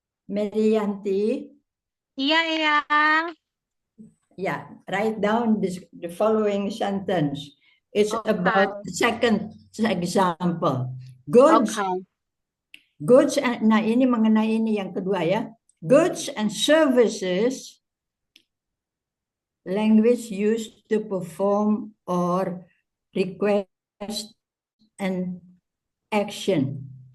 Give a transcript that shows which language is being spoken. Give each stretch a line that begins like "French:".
Indonesian: Yanti. Iya, Eyang.
English: Yeah, write down the following sentence. It's Okay. about the second example. Goods. Okay.
Indonesian: Goods, nah ini mengenai ini yang kedua ya.
English: Goods and services, language used to perform or request an action.